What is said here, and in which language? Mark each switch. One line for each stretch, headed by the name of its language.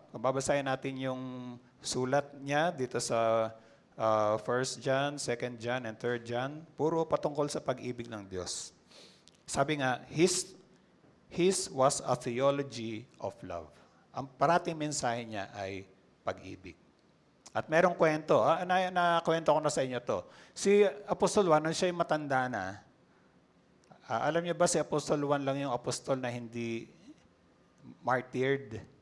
Filipino: Kung babasahin natin yung sulat niya dito sa 1 John, 2 John, and 3 John, puro patungkol sa pag-ibig ng Diyos. Sabi nga,
English: His was a theology of love.
Filipino: Ang parating mensahe niya ay pag-ibig. At merong kwento, nakwento ko na sa inyo to. Si Apostol Juan, nung siya'y matanda na, alam niyo ba si Apostol Juan lang yung apostol na hindi martyred?